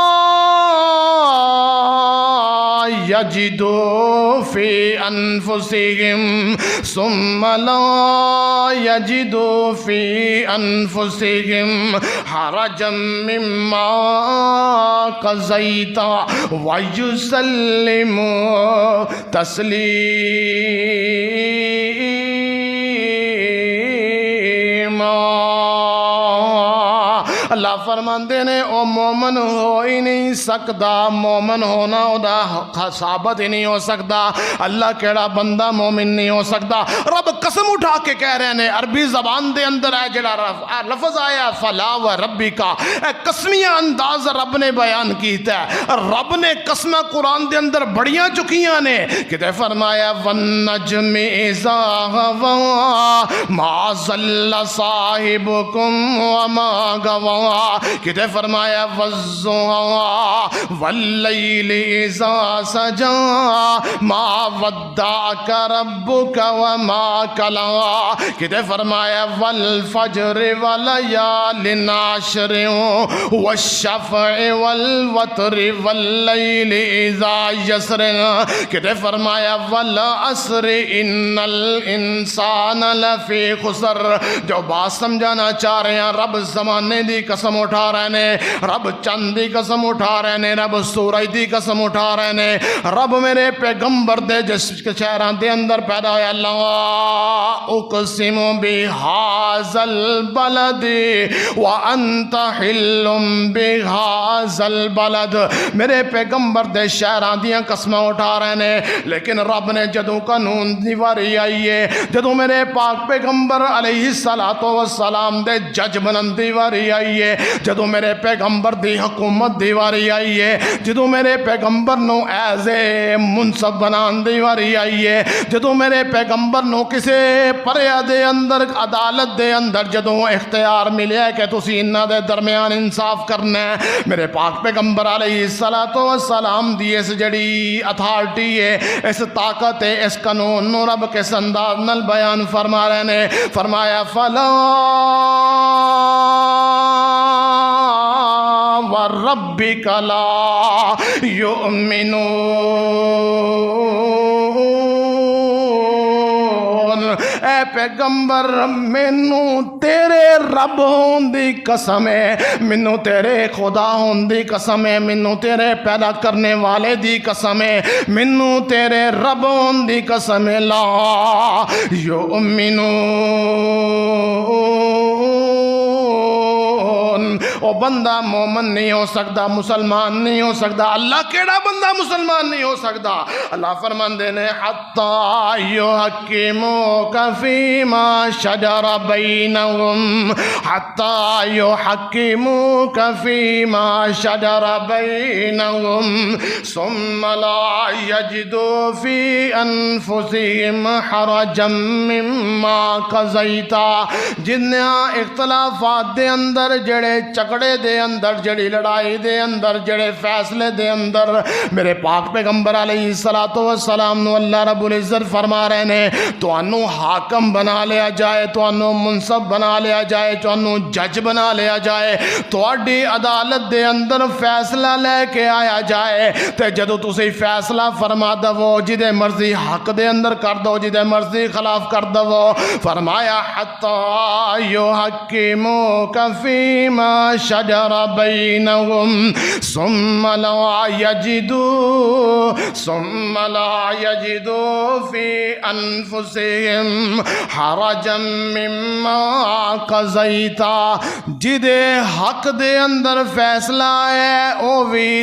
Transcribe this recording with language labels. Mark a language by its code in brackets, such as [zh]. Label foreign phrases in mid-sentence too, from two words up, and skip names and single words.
[ar] يَجِدُوا فِي أَنفُسِهِمْ حَرَجًا مِّمَّا قَضَيْتَ وَيُسَلِّمُوا تَسْلِيمًا۔ [pa] اللہ فرماندے نے او مومن ہو ہی نہیں سکتا، مومن ہونا او دا ثابت ہی نہیں ہو سکتا، اللہ کیڑا بندہ مومن نہیں ہو سکتا۔ رب قسم اٹھا کے کہہ رہے ہیں، عربی زبان دے اندر ہے جڑا لفظ آیا [ar] فَلَا وَرَبِّكَ، [pa] اے قسمیاں انداز رب نے بیان کیتا ہے، رب نے قسمہ قرآن دے اندر بڑیاں چکیاں نے، کتے فرمایا [ar] وَالنَّجْمِ إِذَا هَوَىٰ مَا ضَلَّ صَاحِبُكُمْ وَمَا غَوَىٰ، [pa] کتے فرمایا [ar] وَالضُّحَىٰ وَاللَّيْلِ إِذَا سَجَىٰ مَا وَدَّعَكَ رَبُّكَ وَمَا قَلَىٰ، [pa] کتے فرمایا [ar] وَالْفَجْرِ وَلَيَالٍ عَشْرٍ وَالشَّفْعِ وَالْوَتْرِ وَاللَّيْلِ إِذَا يَسْرٍ، [pa] کتے فرمایا [ar] وَالْعَصْرِ إِنَّ الْإِنسَانَ لَفِي خُسْرٍ۔ [pa] جو بات سمجھانا چاہ رہے ہیں، رب زمانے دی قسم اٹھا رہے نے، رب چند دی قسم اٹھا رہے نے، رب سورج دی قسم اٹھا رہے نے، رب میرے پیغمبر دے جس شہران دے اندر پیدا ہویا، اللہ [ar] اقسم بہذا البلد وانت حل بہذا البلد، [pa] میرے پیغمبر دے شہران دیاں قسمیں اٹھا رہے نے، لیکن رب نے جدوں قانون دی واری آئی ہے، جدوں میرے پاک پیغمبر علیہ السلام دے جج بنن دی واری آئی ہے، جدوں میرے پیغمبر دی حکومت دی واری آئی ہے، جدوں میرے پیغمبر نو [en] as a [pa] منصف بنان دی واری آئی ہے، جدوں میرے پیغمبر نو کسے پریا دے اندر عدالت دے اندر جدوں اختیار ملیا کہ تسی انہاں دے درمیان انصاف کرنا ہے، میرے پاک پیغمبر علیہ السلام دی اس جڑی اتھارٹی ہے، اس طاقت ہے، اس قانون نو رب کے انداز نال بیان فرما رہے نے، فرمایا فلا [ar] وربک لا یؤمنون، [pa] اے پیغمبر مینوں تیرے رب ہون دی قسم ہے، مینوں تیرے خدا ہون دی قسم ہے، مینوں تیرے پیدا کرنے والے دی قسم ہے، مینوں تیرے رب ہون دی قسم ہے، [ar] لا یؤمنون، [pa] او بندہ مومن نہیں ہو سکتا، مسلمان نہیں ہو سکتا۔ اللہ کیڑا بندہ مسلمان نہیں ہو سکتا؟ [ar] اللہ [pa] فرماندے نے [ar] حتی یحکموک فیما شجر بینہم، حتی یحکموک فیما شجر بینہم ثم لا یجدوا فی انفسہم حرجا مما قضیتا، [pa] جنہاں اختلافات دے اندر جڑے جھگڑے دے اندر، جڑی لڑائی دے اندر، جڑے فیصلے دے اندر میرے پاک پیغمبر علیہ السلام نو اللہ رب العزت فرما رہے نے تانوں حاکم بنا لیا جائے، تانوں منصف بنا لیا جائے، تانوں جج بنا لیا جائے، تہاڈی عدالت دے اندر فیصلہ لے کے آیا جائے، تے جدوں تسی فیصلہ فرما دو جدے مرضی حق دے اندر کر دو، جدے مرضی خلاف کر دو، فرمایا [ar] حتی یحکموک فیما شجر بینہم ثم لا یجدوا فی انفسہم حرجا مما قضیتا، [pa] جدے حق دے اندر فیصلہ ہے او بھی